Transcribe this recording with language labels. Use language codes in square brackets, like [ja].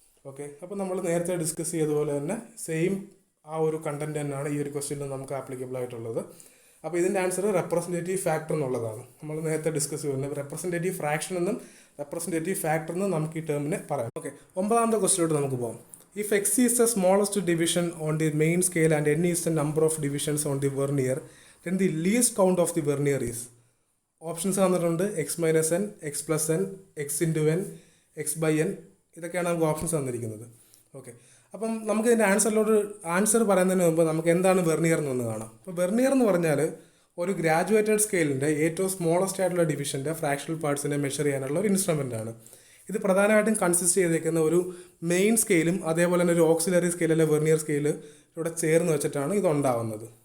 [ml] Okay, അപ്പോൾ നമ്മൾ നേരത്തെ ഡിസ്കസ് ചെയ്തതുപോലെ തന്നെ സെയിം ആ ഒരു കണ്ടന്റ് തന്നെയാണ് ഈ ഒരു ക്വസ്റ്റ്യനിൽ നമുക്ക് ആപ്ലിക്കബിൾ ആയിട്ടുള്ളത്. അപ്പോൾ ഇതിൻ്റെ ആൻസർ റെപ്രസെൻറ്റേറ്റീവ് ഫാക്ടർ എന്നുള്ളതാണ്. നമ്മൾ നേരത്തെ ഡിസ്കസ് ചെയ്യുന്നത് റെപ്രസെൻറ്റേറ്റീവ് ഫ്രാക്ഷൻ എന്നും റെപ്രസെൻറ്റേറ്റീവ് ഫാക്ടർ എന്നും നമുക്ക് ഈ ടേമിനെ പറയാം. ഓക്കെ, 9th ക്വസ്റ്റ്യനിലോട്ട് നമുക്ക് പോകാം. [en] If x is the smallest division on the main scale and n is the number of divisions on the vernier, then the least count of the vernier is. [ml] Options തന്നിട്ടുണ്ട് x - n, x + n, x × n, x/n. ഇതൊക്കെയാണ് നമുക്ക് options തന്നിരിക്കുന്നത്. Okay, അപ്പം നമുക്ക് ഇതിൻ്റെ answer പറയുന്നതിന് മുമ്പ് നമുക്ക് എന്താണ് വെർനിയർ എന്നൊന്ന് കാണാം. അപ്പോൾ വെർനിയർ എന്ന് പറഞ്ഞാൽ ഒരു ഗ്രാജുവേറ്റഡ് സ്കെയിലിൻ്റെ ഏറ്റവും സ്മോളസ്റ്റ് ആയിട്ടുള്ള ഡിവിഷൻ്റെ ഫ്രാക്ഷണൽ പാർട്സിനെ മെഷർ ചെയ്യാനുള്ള ഒരു ഇൻസ്ട്രുമെൻ്റ് ആണ്. ഇത് പ്രധാനമായിട്ടും കൺസിസ്റ്റ് ചെയ്തേക്കുന്ന ഒരു മെയിൻ സ്കെയിലും അതേപോലെ തന്നെ ഒരു ഓക്സിലറി സ്കെയിൽ അല്ലെ വെർനിയർ സ്കെയിൽ ഇവിടെ ചേർന്ന് വെച്ചിട്ടാണ് ഇത് ഉണ്ടാവുന്നത്.